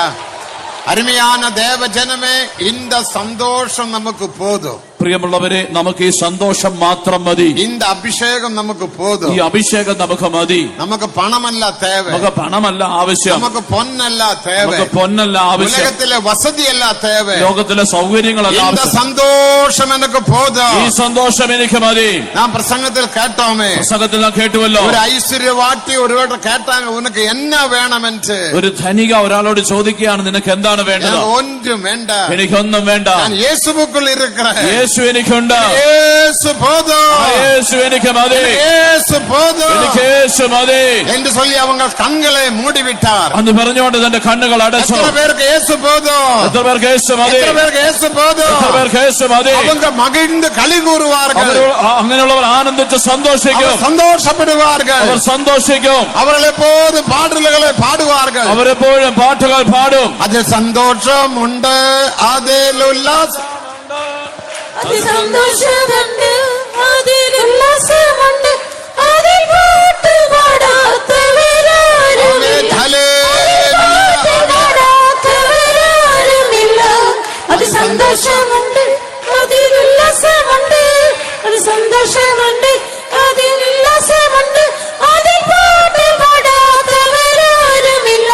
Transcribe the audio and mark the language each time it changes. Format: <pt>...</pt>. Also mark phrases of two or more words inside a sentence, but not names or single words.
<ta>அருமையான தேவ ஜனமே, இந்த சந்தோஷம் நமக்கு போதும்.</ta> <ml>പ്രിയമുള്ളവരെ, നമുക്ക് ഈ സന്തോഷം മാത്രം മതി.</ml> <ta>இந்த அபிஷேகம் நமக்கு போதும்.</ta> <ml>ഈ അഭിഷേകം നമുക്ക് മതി.</ml> <ta>நமக்கு பணமல்ல தேவை,</ta> <ml>നമുക്ക് പണമല്ല ആവശ്യം,</ml> <ta>நமக்கு பொன்னல்ல தேவை,</ta> <ml>നമുക്ക് പൊന്നല്ല ആവശ്യം,</ml> <ta>உலகத்திலே வசதி அல்ல தேவை,</ta> <ml>ലോകത്തിലെ സൗകര്യങ്ങളല്ല</ml> <ta>இந்த</ta> <ml>ആവശ്യം.</ml> <ta>சந்தோஷம் எனக்கு போதும்.</ta> <ml>ഈ സന്തോഷം എനിക്ക് മതി.</ml> <ta>நான் பிரசங்கத்தில் கேட்டோமே,</ta> <ml>പുസ്തകത്തിൽ നാം കേട്ടുവല്ലോ,</ml> <ta>ஒரு ஐஸ்வர்யவாட்டி ஒருவர்கிட்ட கேட்டாங்க, உனக்கு என்ன வேணும் என்று.</ta> <ml>ഒരു ധനിക ഒരാളോട് ചോദിക്കുകയാണ്, നിനക്ക് എന്താണ് വേണ്ടത്?</ml> <ta>எனக்கு ஒன்றும் வேண்டாம்,</ta> <ml>എനിക്കൊന്നും വേണ്ട,</ml> <ta>நான் இயேசுவுக்குள் இருக்கிறேன்,</ta> <ml>യേശു എനിക്കുണ്ട്,</ml> <ta>இயேசு போதும்,</ta> <ml>യേശു എനിക്ക് മതി,</ml> <ta>இயேசு போதும்</ta> <ml>എനിക്ക് യേശു മതി</ml> <ta>என்று சொல்லி அவங்க கண்களை மூடிவிட்டார்.</ta> <ml>അന്ന് പറഞ്ഞുകൊണ്ട് തന്റെ കണ്ണുകൾ അടച്ചു.</ml> <ta>எத்தனை பேருக்கு இயேசு போதும்?</ta> <ml>എത്ര പേർക്ക് യേശു മതി?</ml> <ta>எத்தனை பேருக்கு இயேசு போதும்?</ta> <ml>എത്ര പേർക്ക് യേശു മതി?</ml> <ta>அவங்க மகிழ்ந்து களி கூறுவார்கள்,</ta> <ml>അങ്ങനെയുള്ളവർ ആനന്ദിച്ച് സന്തോഷിക്കും,</ml> <ta>அவர் சந்தோஷப்படுவார்கள்,</ta> <ml>അവർ സന്തോഷിക്കും,</ml> <ta>அவர்கள் எப்போதும் பாடல்களை பாடுவார்கள்.</ta> <ml>അവരെപ്പോഴും പാട്ടുകൾ പാടും.</ml> <ta>அதில் சந்தோஷம் உண்டு, அதில் உல்லாசம்.</ta> <ml>അതിസന്തോഷമുണ്ട്, അതിലുല്ലാസമുണ്ട്, അതിൽ പാട്ടുപാടാത്തവരാരുമില്ല. പാട്ടുപാടാത്തവരാരുമില്ല. അതിസന്തോഷമുണ്ട്, അതിലുല്ലാസമുണ്ട്, അതിസന്തോഷമുണ്ട്, അതിലുല്ലാസമുണ്ട്, അതിൽ പാട്ടുപാടാത്തവരാരുമില്ല.</ml>